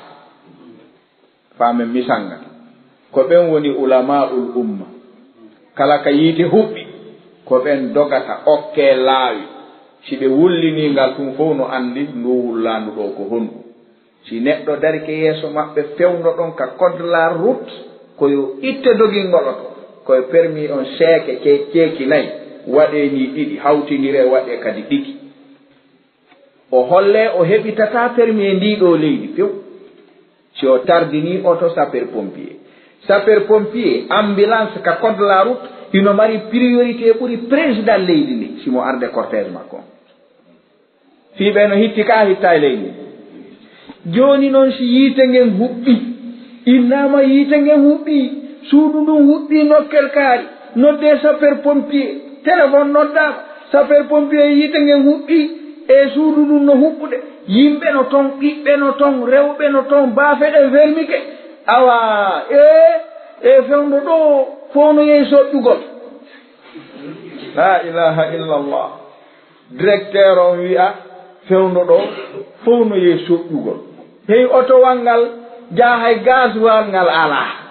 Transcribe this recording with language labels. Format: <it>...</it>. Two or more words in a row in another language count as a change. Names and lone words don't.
<ff>faamen misanga ko ɓen woni ulama'ul umma kala ka yiite huɓɓi ko ɓen dogata okke laawi si ɓe wulliningal tum fof no anndi ndu wullandu ɗo ko honɗu si neɗɗo darike yeeso maɓɓe fewno ɗon ka</ff> <fr>code de la route</fr> <ff>koyo itte dogingoloto koye permis on seeke ceeki nayi waɗe ni ɗiɗi hawtindire waɗe kadi ɗiɗi o holle o heɓitata permis e ndiɗo leydi few si o tardini</ff> <fr>auto sapeur pompier ambulance</fr> <ff>ka</ff> <fr>code de la route</fr> <ff>ino mari priorité ɓuri président leydi ndi simo arde cortège makko fiɓe no hitti ka hitta e leydi joni noon si yiite ngen huɓɓi innama yiite ngen huɓɓi suudu ndun huɓɓi nokkel kaari nodde</ff> <fr>sapeur pompier</fr> <ff>téléphone noddama</ff> <fr>sapeur pompier</fr> <ff>yiite ngen huɓɓi e suudu ndun no huɓɓude yimɓe no ton ɓiɓɓe no ton rewɓe no ton baafeɗe vermike awa e fewndo ɗo fof no yehi soɗɗugol</ff> <ar>la ilaha illallah</ar> <ff>directeur on wi'a fewno ɗo fof no ye soƴƴugol hey otowal ngal jahay gasoil ngal ala</ff>